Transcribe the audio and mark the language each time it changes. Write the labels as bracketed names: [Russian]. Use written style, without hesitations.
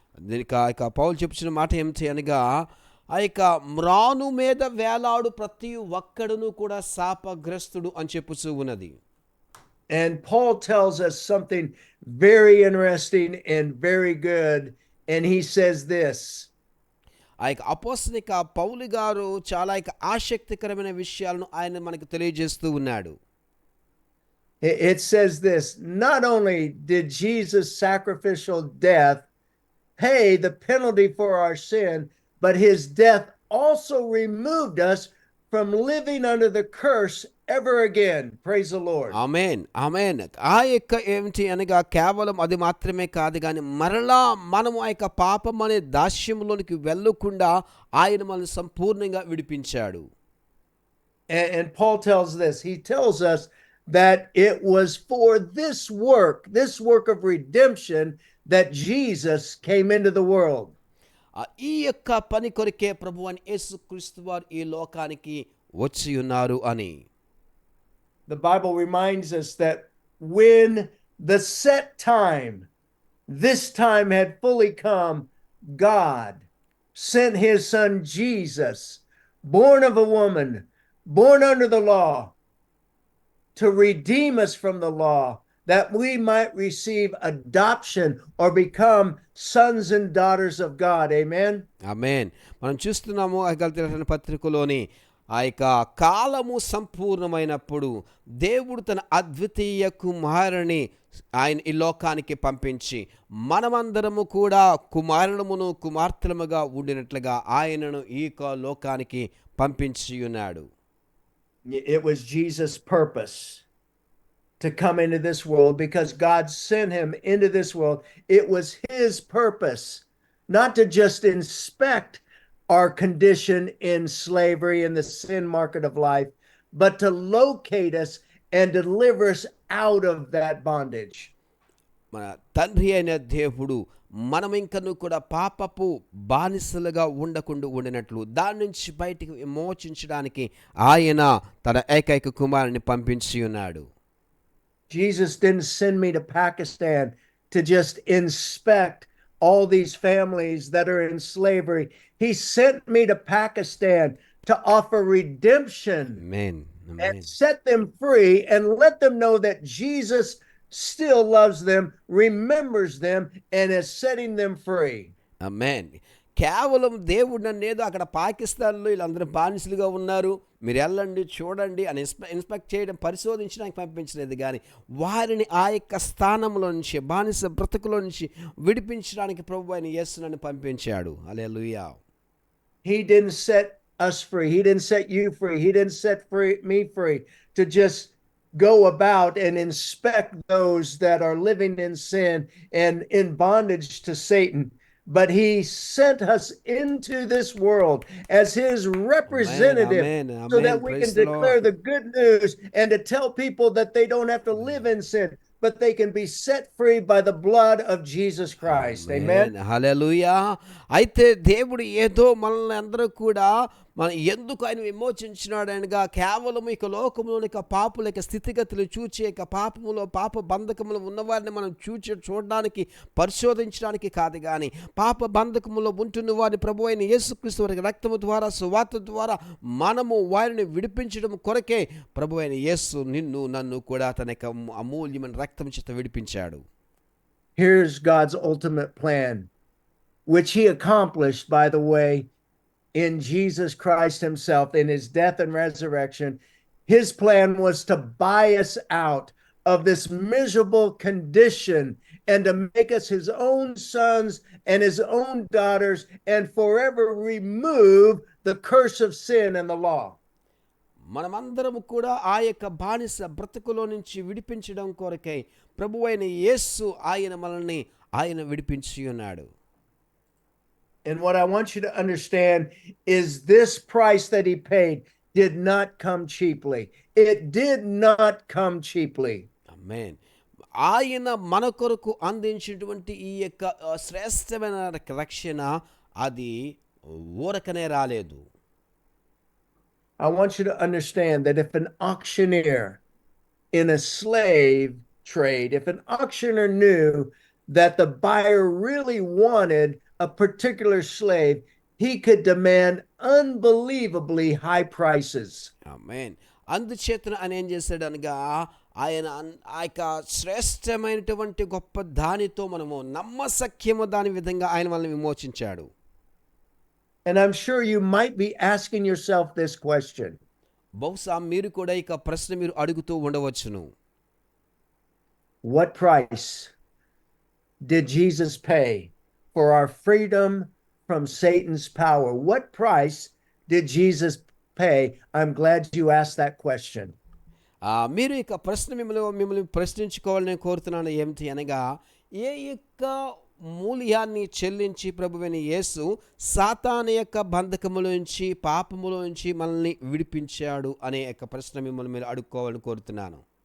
[Telugu] దీనికి ఆ యొక్క పౌలు చెప్పుచున్న మాట ఏమిటి అనగా, ఆ యొక్క మ్రాను మీద వేలాడు ప్రతి ఒక్కడును కూడా శాపగ్రస్తుడు అని చెప్పుచూ ఉన్నది. [English] And Paul tells us something very interesting and very good, and he says this. [Telugu] ఆ యొక్క అపోస్తలిక పౌలు గారు చాలా ఆసక్తికరమైన విషయాలను ఆయన మనకు తెలియజేస్తూ ఉన్నాడు. [English] It says this, not only did Jesus' sacrificial death pay the penalty for our sin, but his death also removed us from living under the curse ever again. Praise the Lord. [Telugu] ఆమేన్, ఆమేన్. ఆ యొక్క ఏమిటి అనగా కేవలం అది మాత్రమే కాదు కానీ మరలా మనము ఆ యొక్క పాపం అనే దాస్యంలోనికి వెళ్ళకుండా ఆయన మనల్ని సంపూర్ణంగా విడిపించాడు. [English] And Paul tells this. He tells us that it was for this work of redemption, that Jesus came into the world. [Telugu] ఈ యొక్క పని కొరకే ప్రభువైన యేసుక్రీస్తు వారు ఈ లోకానికి వచ్చి ఉన్నారు అని. [English] The Bible reminds us that when the set time, this time had fully come, God sent his son Jesus, born of a woman, born under the law, to redeem us from the law, that we might receive adoption or become sons and daughters of God. Amen. [Telugu] ఆమేన్. మనం చూస్తున్నాము ఆ గలతీ రాసిన పత్రికలోని ఆ యొక్క కాలము సంపూర్ణమైనప్పుడు దేవుడు తన అద్వితీయ కుమారుని ఆయన ఈ లోకానికి పంపించి మనమందరము కూడా కుమారులమును కుమార్తెలముగా ఉండినట్లుగా ఆయనను ఈ లోకానికి పంపించి ఉన్నాడు. [English] It was Jesus' purpose to come into this world because God sent him into this world. It was his purpose not to just inspect our condition in slavery in the sin market of life, but to locate us and deliver us out of that bondage. [Telugu] మన తండ్రి అయిన దేవుడు మనం ఇంకను కూడా పాపపు బానిసలుగా ఉండకుండా ఉండినట్లు దాని నుంచి బయటికి విమోచించడానికి ఆయన తన ఏకైక కుమారుని పంపించి ఉన్నాడు. [English] Jesus didn't send me to Pakistan to just inspect all these families that are in slavery. He sent me to Pakistan to offer redemption. Amen. Amen. And set them free and let them know that Jesus still loves them, remembers them, and is setting them free. Amen. [Telugu] కేవలం దేవుడు నన్ను ఏదో అక్కడ పాకిస్తాన్లో వీళ్ళందరూ బానిసలుగా ఉన్నారు, మీరు వెళ్ళండి చూడండి అని ఇన్స్పెక్ట్ చేయడం పరిశోధించడానికి పంపించలేదు కానీ వారిని ఆ యొక్క స్థానంలో నుంచి బానిస బ్రతుకులో నుంచి విడిపించడానికి ప్రభువు అయిన యేసు నన్ను పంపించాడు. హల్లెలూయా. [English] He didn't set us free. He didn't set you free. He didn't set me free to just go about and inspect those that are living in sin and in bondage to Satan. But he sent us into this world as his representative. Amen, amen, so amen. that we Praise can the declare Lord. the good news and to tell people that they don't have to live in sin, but they can be set free by the blood of Jesus Christ. Amen. [Telugu] హల్లెలూయా. అయితే దేవుడు ఏదో మనల్ని అందరూ కూడా మనం ఎందుకు ఆయన విమోచించినాడు అనగా కేవలం ఇక లోకంలోని ఇక పాపుల యొక్క స్థితిగతులు చూచి ఇక పాపములో పాప బంధకములో ఉన్నవారిని మనం చూడడానికి పరిశోధించడానికి కాదు, కానీ పాప బంధకములో ఉంటున్న వారిని ప్రభు అయిన యేసుక్రీస్తు వారి రక్తము ద్వారా సువార్త ద్వారా మనము వారిని విడిపించడం కొరకే ప్రభు అయిన యేసు నిన్ను నన్ను కూడా తన యొక్క అమూల్యమైన రక్తం చేత విడిపించాడు. [English] Here's God's ultimate plan, which he accomplished, by the way, in Jesus Christ himself, in his death and resurrection. His plan was to buy us out of this miserable condition and to make us his own sons and his own daughters and forever remove the curse of sin and the law. [Telugu] మనమందరము కూడా ఆ యొక్క బానిస బ్రతుకులో నుంచి విడిపించడం కొరకై ప్రభువైన యేసు ఆయన విడిపించి ఉన్నాడు. [English] And what I want you to understand is this price that he paid did not come cheaply. It did not come cheaply. [Telugu] ఆమేన్. ఆయన మన కొరకు అందించినటువంటి ఈ యొక్క శ్రేష్టమైన రక్షణ అది ఊరకనే రాలేదు. [English] I want you to understand that if an auctioneer in a slave trade, if an auctioneer knew that the buyer really wanted a particular slave, he could demand unbelievably high prices. [Telugu] ఆమేన్. అందుచేతన ఆయన ఏం చేశాడు అనగా ఆయన ఆ యొక్క శ్రేష్టమైనటువంటి గొప్ప దానితో మనము నమ్మసఖ్యము దాని విధంగా ఆయన మనల్ని విమోచించాడు. [English] And I'm sure you might be asking yourself this question. [Telugu] బహుశా మీరు కూడా ఇక ప్రశ్న మీరు అడుగుతూ ఉండవచ్చును. [English] What price did Jesus pay for our freedom from Satan's power? What price did Jesus pay? I'm glad you asked that question. [Telugu] మీరు ఇక ప్రశ్న మిమ్మల్ని ప్రశ్నించుకోవాలని కోరుతున్నాను. ఏమిటి అనగా ఏ యొక్క మూల్యాన్ని చెల్లించి ప్రభువైన యేసు సాతాను యొక్క బంధకముల నుంచి పాపముల నుంచి మనల్ని విడిపించాడు అనే యొక్క ప్రశ్న మిమ్మల్ని మీరు అడుక్కోవాలని కోరుతున్నాను.